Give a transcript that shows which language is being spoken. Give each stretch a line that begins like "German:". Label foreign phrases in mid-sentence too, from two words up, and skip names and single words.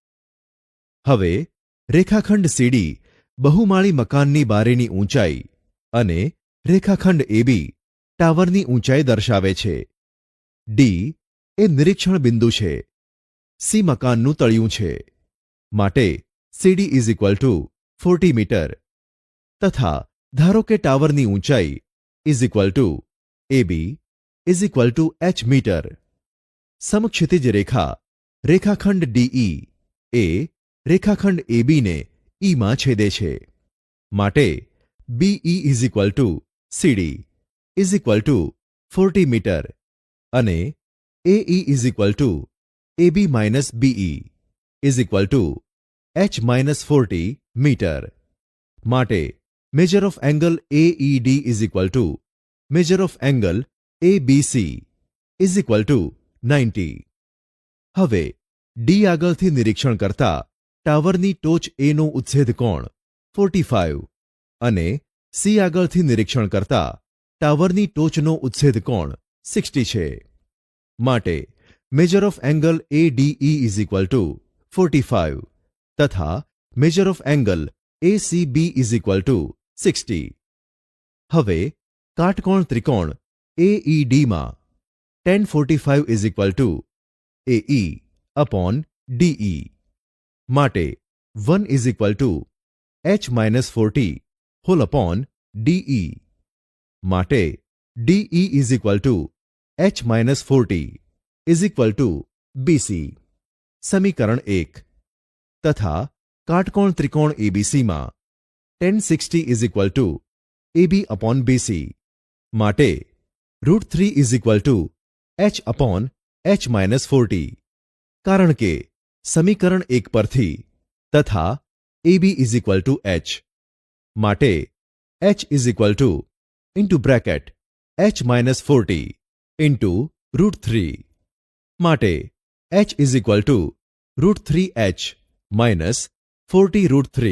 Gujarati: હવે રેખાખંડ CD બહુમાળી મકાનની બારીની ઊંચાઈ અને રેખાખંડ AB ટાવરની ઊંચાઈ દર્શાવે છે. D એ નિરીક્ષણ બિંદુ છે. C મકાનનું તળિયું છે.
English: માટે CD is equal to 40
Gujarati: મીટર તથા ધારો કે ટાવરની ઊંચાઈ
English: is equal to AB is equal to h મીટર.
Gujarati: સમક્ષિતિજ રેખા રેખાખંડ DE એ રેખાખંડ AB ને E માં છેદે છે.
English: માટે BE is equal to CD is equal to 40
Gujarati: મીટર અને
English: AE is equal to AB minus BE is equal to h minus 40 મીટર. માટે measure of angle AED is equal to measure of angle ABC is equal to 90.
Gujarati: હવે D આગળથી નિરીક્ષણ કરતા ટાવરની ટોચ A નો ઉત્સેદ કોણ 45 અને C આગળથી નિરીક્ષણ કરતા ટાવરની ટોચનો ઉત્સેદ કોણ 60 છે.
English: માટે measure of angle ADE is equal to 45 તથા measure of angle ACB is equal to 60. હવે કાટકોણ ત્રિકોણ AED માં tan 45 is equal to AE upon DE. માટે 1 is equal to h minus 40 whole upon DE. માટે DE is equal to h minus 40 is equal to BC.
Gujarati: સમીકરણ 1. તથા કાટકોણ ત્રિકોણ ABC માં
English: tan 60 is equal to AB upon BC. માટે √3 is equal to h upon h minus 40.
Gujarati: કારણ કે સમીકરણ 1 પરથી તથા AB
English: is equal to
Gujarati: h.
English: માટે h is equal to into bracket h minus 40 into √3. માટે h is equal to √3h minus 40 √3.